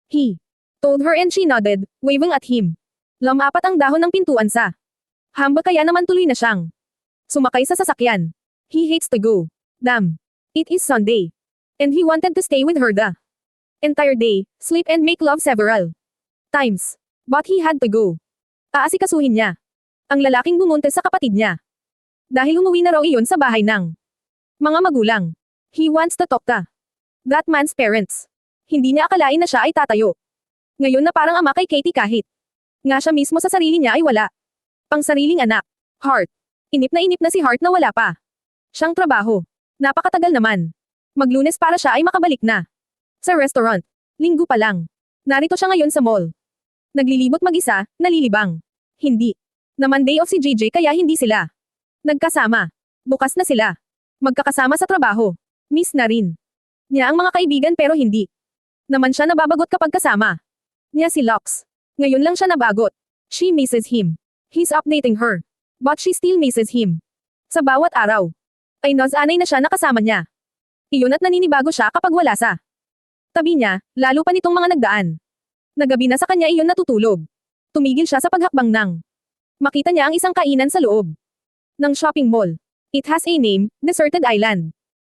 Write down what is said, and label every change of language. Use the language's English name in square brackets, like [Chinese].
[English] He told her and she nodded, waving at him. [Filipino] Lumapat ang dahon ng pintuan sa hamba kaya naman tuloy na siyang sumakay sa sasakyan. [English] He hates to go. Damn. It is Sunday. And he wanted to stay with her the entire day, sleep and make love several times. But he had to go. [Filipino] Aasikasuhin niya ang lalaking bumuntes sa kapatid niya. Dahil umuwi na raw iyon sa bahay ng mga magulang. [English] He wants to talk to that man's parents. [Filipino] Hindi niya akalain na siya ay tatayo. Ngayon na parang ama kay Katie kahit nga siya mismo sa sarili niya ay wala pang sariling anak. Hart. Inip na si Hart na wala pa siyang trabaho. Napakatagal naman. Maglunes para siya ay makabalik na sa restaurant. Linggo pa lang. Narito siya ngayon sa mall. Naglilibot mag-isa, nalilibang. Hindi naman day off si JJ kaya hindi sila nagkasama. Bukas na sila magkakasama sa trabaho. Miss na rin niya ang mga kaibigan pero hindi naman siya nababagot kapag kasama niya si Locke. Ngayon lang siya nabagot. [English] She misses him. He's updating her. But she still misses him. [Filipino] Sa bawat araw ay nasanay na siya na kasama niya. Iyon at naninibago siya kapag wala sa tabi niya, lalo pa nitong mga nagdaan. Nagabi na sa kanya iyon natutulog. Tumigil siya sa paghakbang nang makita niya ang isang kainan sa loob ng shopping mall. [English] It has a name, Deserted Island.